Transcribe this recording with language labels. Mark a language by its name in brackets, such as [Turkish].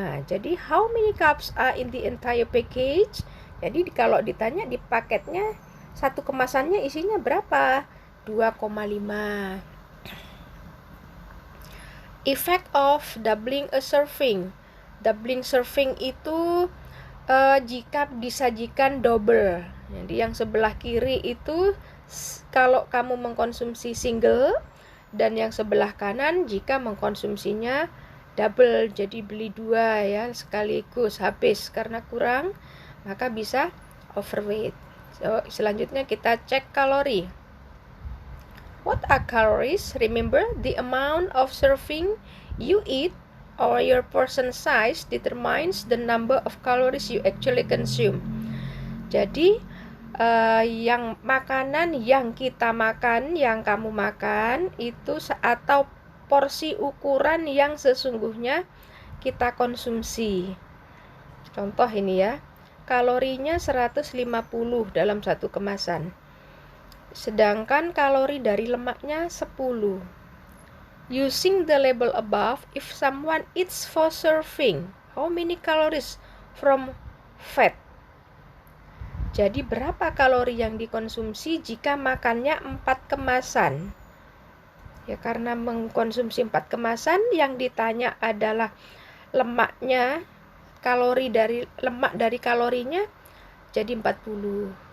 [English] Jadi how many cups are in the entire package? [Indonesian] Jadi kalau ditanya di paketnya satu kemasannya isinya berapa? 2,5. [English] Effect of doubling a serving. Doubling serving [Indonesian] itu jika disajikan double. Jadi yang sebelah kiri itu kalau kamu mengkonsumsi single, dan yang sebelah kanan jika mengkonsumsinya double. Jadi beli 2 ya sekaligus habis karena kurang, maka bisa overweight. So, selanjutnya kita cek kalori. [English] What are calories? Remember, the amount of serving you eat or your portion size determines the number of calories you actually consume. [Indonesian] Jadi yang makanan yang kita makan, yang kamu makan itu atau porsi ukuran yang sesungguhnya kita konsumsi. Contoh ini ya, kalorinya 150 dalam satu kemasan. Sedangkan kalori dari lemaknya 10. [English] Using the label above, if someone eats for serving, how many calories from fat? [Indonesian] Jadi berapa kalori yang dikonsumsi jika makannya 4 kemasan? Ya karena mengkonsumsi 4 kemasan, yang ditanya adalah lemaknya, kalori dari lemak dari kalorinya jadi 40.